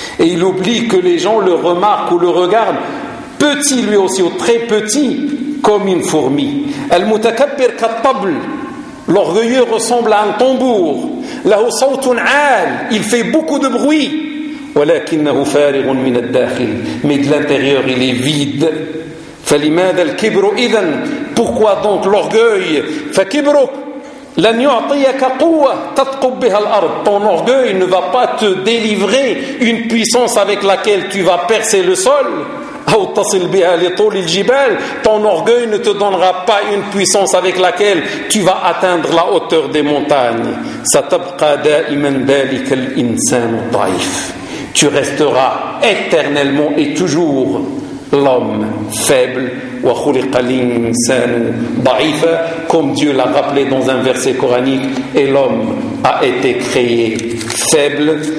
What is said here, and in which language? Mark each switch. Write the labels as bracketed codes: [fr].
[fr] Et il oublie que les gens le remarquent ou le regardent petit lui aussi, ou très petit, comme une fourmi. [ar] المتكبر كالطبل. [fr] L'orgueilleux ressemble à un tambour. [ar] لَهُ صَوْتٌ عَالٌ. [fr] Il fait beaucoup de bruit. [ar] ولكنه فارغ من الداخل. [fr] Mais de l'intérieur, il est vide. [ar] فلماذا الكبر إذن؟ [fr] Pourquoi donc l'orgueil؟ [ar] فكبرك لن يعطيك قوة تثقب بها الأرض. [fr] Ton orgueil ne va pas te délivrer une puissance avec laquelle tu vas percer le sol. [ar] أو تصل بها لطول الجبال. [fr] Ton orgueil ne te donnera pas une puissance avec laquelle tu vas atteindre la hauteur des montagnes. [ar] ستبقى دائما ذلك الإنسان الضعيف. [fr] Tu resteras éternellement et toujours l'homme faible. [ar] Wa khuliqa l'insanu da'ifa, [fr] comme Dieu l'a rappelé dans un verset coranique, et l'homme a été créé faible.